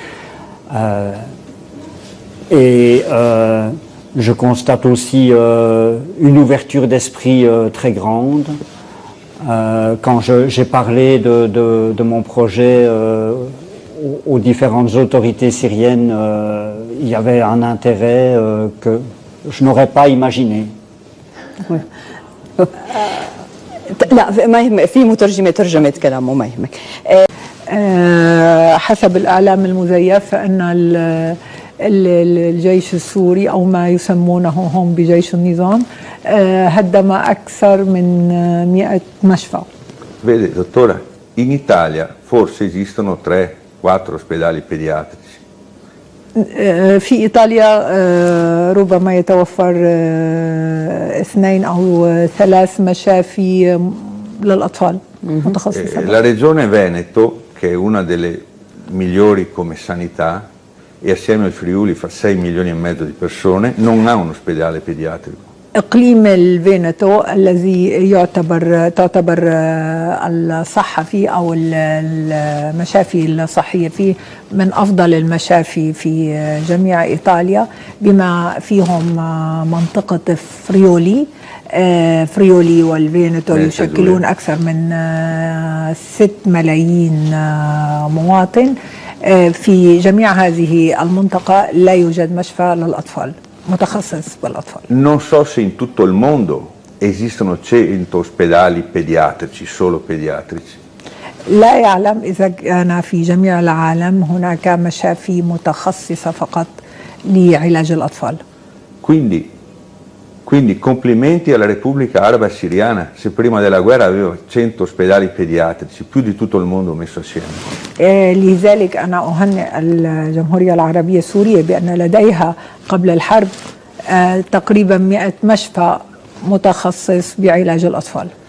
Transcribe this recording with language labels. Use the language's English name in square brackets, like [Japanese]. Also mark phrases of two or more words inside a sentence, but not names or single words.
[French] je constate aussi une ouverture d'esprit très grande. Quand j'ai parlé de mon projet aux différentes autorités syriennes, il y avait un intérêt que je n'aurais pas imaginé. [Arabic] لا ما يهمك في مترجمة ترجمت كلامه ما يهمك. حسب الإعلام المزيف فإن الجيش السوري أو ما يسمونه هم بجيش النظام هدم أكثر من 100 مشفى. [Italian] Vede, dottora, in Italia forse esistono 3-4 ospedali pediatrici. [Arabic] في إيطاليا ربما يتوفر 2 أو 3 مشافي للأطفال متخصصة. [Italian] La regione Veneto, che è una delle migliori come sanità, e assieme al Friuli fa 6,5 milioni di persone, non ha un ospedale pediatrico. [Arabic] إقليم الفينيتو الذي تعتبر الصحة فيه أو المشافي الصحية فيه من أفضل المشافي في جميع إيطاليا، بما فيهم منطقة فريولي والفينيتو يشكلون أكثر من 6 ملايين مواطن. في جميع هذه المنطقة لا يوجد مشفى للأطفال متخصص بالأطفال. [Italian] Non so se in tutto il mondo esistono 100 ospedali pediatrici, solo pediatrici. [Arabic] لا يعلم إذا كان في جميع العالم هناك مشافي متخصصة فقط لعلاج الأطفال. [Italian] Quindi complimenti alla Repubblica Araba Siriana, se prima della guerra aveva 100 ospedali pediatrici, più di tutto il mondo messo assieme. [Arabic] لذلك أنا أهنئ الجمهورية العربية السورية بأن لديها قبل الحرب تقريبا 100 مشفى متخصص بعلاج الأطفال.